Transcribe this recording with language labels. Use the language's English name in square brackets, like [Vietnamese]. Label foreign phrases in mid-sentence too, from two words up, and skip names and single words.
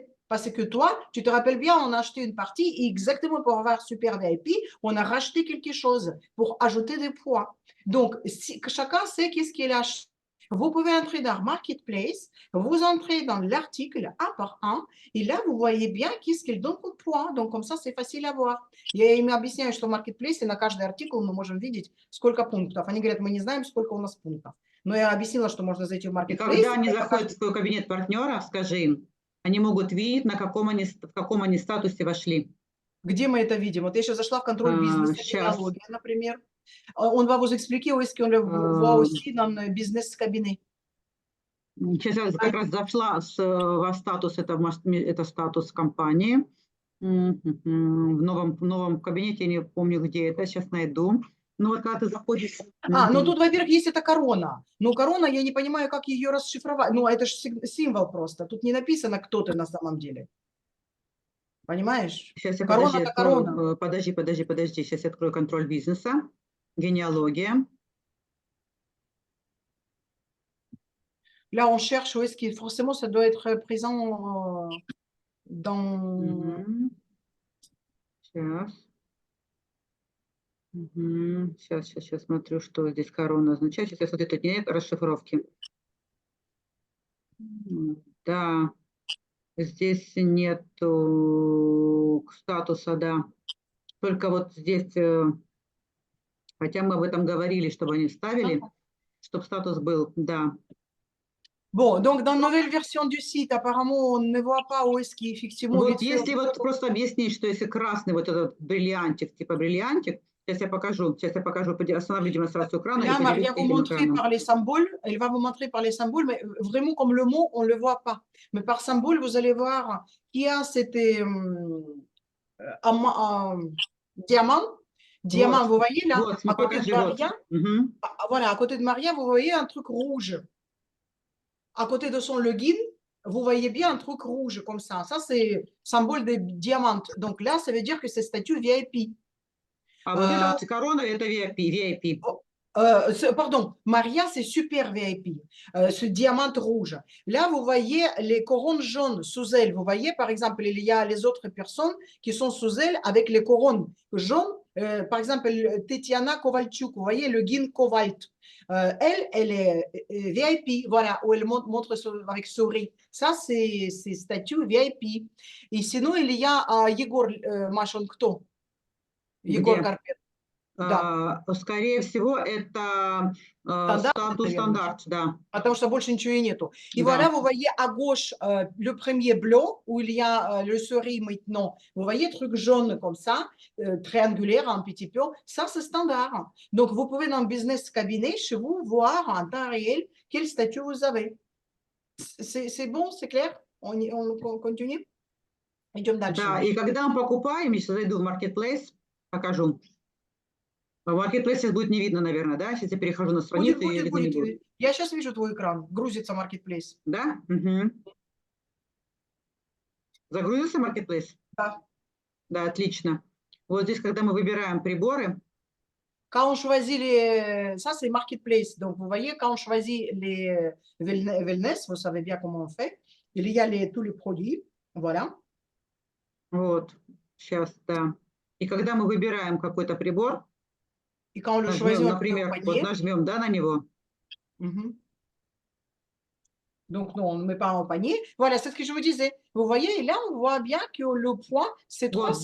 [French] Parce que toi, tu te rappelles bien, on a acheté une partie et exactement pour avoir Super VIP, on a racheté quelque chose pour ajouter des points. Donc, chacun sait qu'est-ce qu'il a acheté. Vous pouvez entrer dans Marketplace, vous entrez dans l'article un par un, et là, vous voyez bien qu'est-ce qu'il donne comme point. Donc, comme ça, c'est facile à voir. [Russian] Я им объясняю, что в Marketplace на каждый артикул мы можем видеть, сколько пунктов. Они говорят, мы не знаем, сколько у нас пунктов. Но я объяснила, что можно зайти в И Marketplace. когда они заходят в свой кабинет партнера, скажи им, они могут видеть, в каком они статусе вошли. Где мы это видим? Вот я сейчас зашла в контроль бизнеса, Сейчас. генеалогия, например. [French] On va vous expliquer où est-ce qu'on le voit aussi dans le [English] business cabinet. [Russian] Сейчас я как раз зашла во статус, это статус компании. В новом кабинете, я не помню, где это, сейчас найду. Ну вот когда ты заходишь... Ну тут, во-первых, есть эта корона. Но корона, я не понимаю, как ее расшифровать. Ну, это же символ просто. Тут не написано, кто ты на самом деле. Понимаешь? Сейчас я Корона – это корона. подожди. Сейчас я открою контроль бизнеса. Генеалогия. [French] Là, on cherche où est-ce qu'il forcément ça doit être présent dans. [Russian] Сейчас. Сейчас смотрю, что здесь корона означает. Сейчас я смотрю, тут нет расшифровки. Да, здесь нет статуса, да. Только вот здесь, хотя мы об этом говорили, чтобы они вставили, чтобы статус был, да. [French] Bon, donc dans la nouvelle version du site, apparemment, on ne voit pas où est-ce qu'effectivement... [Russian] Вот если вот просто объяснить, что если красный вот этот бриллиантик, типа бриллиантик, сейчас я покажу, остановлю демонстрацию экрана. [French] Là, Maria vous montrer par les symboles, elle va vous montrer par les symboles, mais vraiment comme le mot, on ne le voit pas. Mais par symbole, vous allez voir qu'il y a c'était diamant. Diamant, [Russian] вот, [French] vous voyez là, [Russian] вот, [French] à côté de Maria. [Russian] Вот. [French] Voilà, à côté de Maria, vous voyez un truc rouge. à côté de son login, vous voyez bien un truc rouge comme ça. Ça, c'est symbole des diamants. Donc là, ça veut dire que c'est statut VIP. [Russian] А вот это вот корона, это VIP. [French] Pardon, Maria, c'est super VIP, ce diamant rouge. Là, vous voyez les couronnes jaunes sous elle. Vous voyez, par exemple, il y a les autres personnes qui sont sous elle avec les couronnes jaunes. Par exemple, Tetiana Kovalchuk, vous voyez, le Guin Kovalt. Elle est VIP, voilà, où elle montre avec souris. Ça, c'est statut VIP. Et sinon, il y a Егор Машин, кто? [Russian] Егор Где? Карпет. Да. Скорее всего, это статус наверное. стандарт, да. Потому что больше ничего и нету. [French] Et [Russian] Да. [French] voilà, vous voyez à gauche le premier blanc où il y a le souris maintenant. Vous voyez, truc jaune comme ça, triangulaire un petit peu. Ça, c'est standard. Donc, vous pouvez dans le [English] business cabinet, [French] chez vous, voir en temps réel quel statut vous avez. C'est bon, c'est clair? On continue? [Russian] Идем дальше. Да, и когда мы покупаем, я сейчас зайду в Marketplace, покажу. В Marketplace сейчас будет не видно, наверное, да? Сейчас я перехожу на страницу и видно не будет. Я сейчас вижу твой экран. Грузится Marketplace. Да? Угу. Загрузился Marketplace? Да. Да, отлично. Вот здесь, когда мы выбираем приборы. [French] Quand on choisit les... Ça, c'est Marketplace. Donc, vous voyez, quand on choisit les wellness, vous savez bien comment on fait. Il y a tous les produits. Voilà. [Russian] Вот, сейчас, да. И когда мы выбираем какой-то прибор, [French] и quand on le [Russian] нажмем, [French] choisit, [Russian] например, вот нажмем, да, на него. [French] Donc, non, on ne met pas en panier. Voilà, c'est ce que je vous disais. Vous voyez, là, on voit bien que le poids, c'est 300.